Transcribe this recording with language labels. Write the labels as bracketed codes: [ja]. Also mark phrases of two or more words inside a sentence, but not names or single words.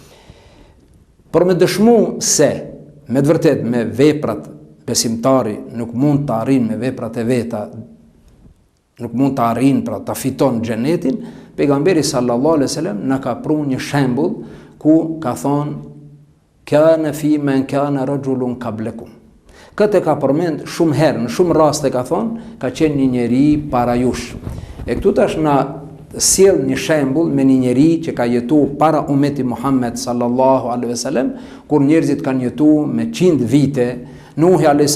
[sq] Por me dëshmu se me të vërtet me veprat besimtari nuk mund të arrijë me veprat e veta, nuk mund të arrijë pra ta fiton xhenetin, pejgamberi [ar] صلى الله عليه وسلم [sq] na ka pru një shembull ku ka thonë: [ar] كان في من كان رجل قبلكم. [sq] Këtë ka përmend shumë herë, në shumë raste ka thonë, ka qenë një njeri para jush. E këtu tash na sjell një shembull me një njeri që ka jetuar para ummeti Muhammed [ar] صلى الله عليه وسلم, [sq] kur njerëzit kanë jetuar me 100 vite. Nuhi a.s.